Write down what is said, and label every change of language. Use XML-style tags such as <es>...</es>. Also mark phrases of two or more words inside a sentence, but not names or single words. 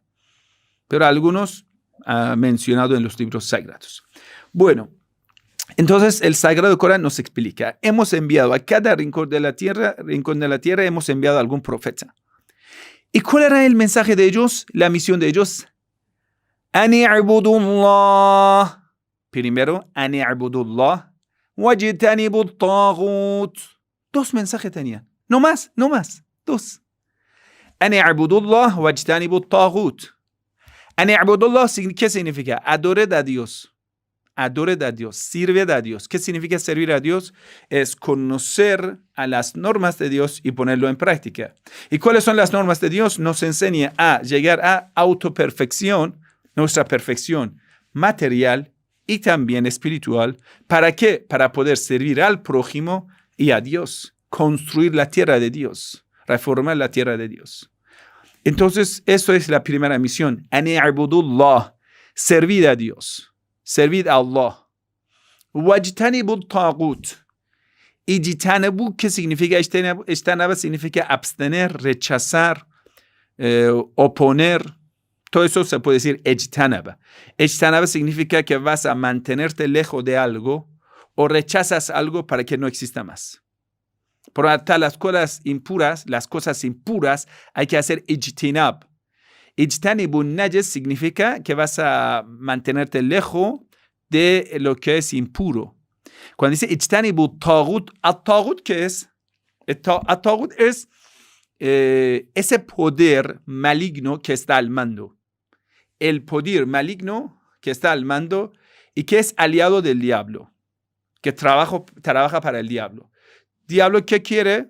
<es>Pero algunos mencionados en los libros sagrados. Bueno, entonces el Sagrado Corán nos explica, hemos enviado a cada rincón de la tierra hemos enviado a algún profeta. ¿Y cuál era el mensaje de ellos? La misión de ellos.</es> <ar>أن اعبدوا الله. Primero, أن اعبدوا الله واجتنبوا الطاغوت.</ar> <es>2 mensajes tenían. No más. 2.</es> <ar>أن اعبدوا الله واجتنبوا الطاغوت. أن اعبدوا الله,</ar> <es>¿qué significa? Adored a Dios. Sirve a Dios. ¿Qué significa servir a Dios? Es conocer a las normas de Dios y ponerlo en práctica. ¿Y cuáles son las normas de Dios? Nos enseña a llegar a autoperfección, nuestra perfección material y también espiritual. ¿Para qué? Para poder servir al prójimo y a Dios. Construir la tierra de Dios. Reformar la tierra de Dios. Entonces, eso es la primera misión.</es> <ar>أن اعبدوا الله.</ar> <es>Servid a Dios. Servid a Allah.</es> <ar>واجتنبوا الطاغوت.</ar> <es>Y jitanabu, ¿qué significa? Ijtanaba significa abstener, rechazar, oponer. Todo eso se puede decir ijtanaba. Ijtanaba significa que vas a mantenerte lejos de algo o rechazas algo para que no exista más. Por lo tanto, las cosas impuras, hay que hacer ijtinab.</es> <ar>اجتنبوا نجس</ar> <es>significa que vas a mantenerte lejos de lo que es impuro. Cuando dice</es> <ar>اجتنبوا طاغوت الطاغوت,</ar> <es>¿qué es? At-tagut es ese poder maligno que está al mando. El poder maligno que está al mando y que es aliado del diablo, que trabaja para el diablo. Diablo, ¿qué quiere?</es>